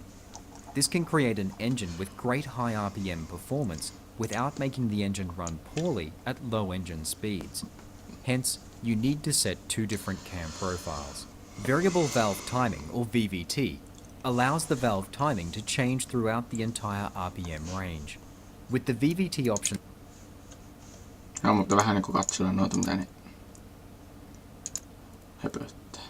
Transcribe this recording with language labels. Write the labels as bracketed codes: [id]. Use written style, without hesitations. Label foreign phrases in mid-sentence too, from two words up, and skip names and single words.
[en] This can create an engine with great high RPM performance without making the engine run poorly at low engine speeds. Hence, you need to set two different cam profiles. Variable valve timing, or VVT, allows the valve timing to change throughout the entire RPM range. With the VVT option, [fi] No, mutta vähän niinku katsella noita mitä ne höpöttää.